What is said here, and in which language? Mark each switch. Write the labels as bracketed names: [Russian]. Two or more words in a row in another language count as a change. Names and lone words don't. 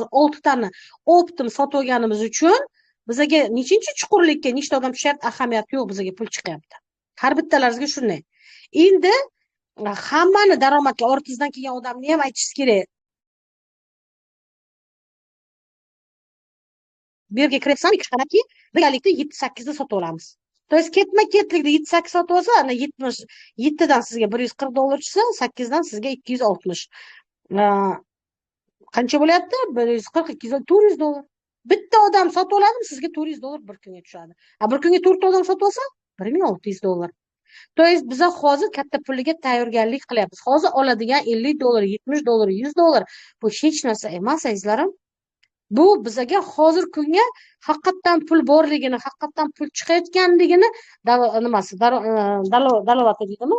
[Uzbek] Mana hozir 6 tani optim sotib olganimiz uchun Bizaga nechinchi chuqurlikka nechta odam tushyapti, ahamiyati yo'q, bizaga pul chiqyapti. Har bittalaringizga shunday. Endi hammani daromadga ortizdan kelgan odamni ham aytishingiz kerak. Bu yerga kirsam, ikki qanaqaki birgalikda 7-8 da sotib olamiz. [Russian] То есть [Uzbek] ketma-ketlikda 7-8 sotib olsa, ana 7dan sizga $140 tushsa, 8dan sizga 260. Qancha bo'lyapti? 140, 200, $400. Bitta odam sotib oladimi, sizga $400 bir kunga tushadi. Bir kunga 4 odam sotib olsa, $1600. [Russian] То есть [Uzbek] biz hozir katta pulga tayyorgarlik qilyapmiz. Hozir oladigan $50, $70, $100 bu hech narsa emas, azizlarim. Bu bizaga hozir kunga haqiqatdan pul borligini, haqiqatdan pul chiqayotganligini nimasi, dalovati deydimi?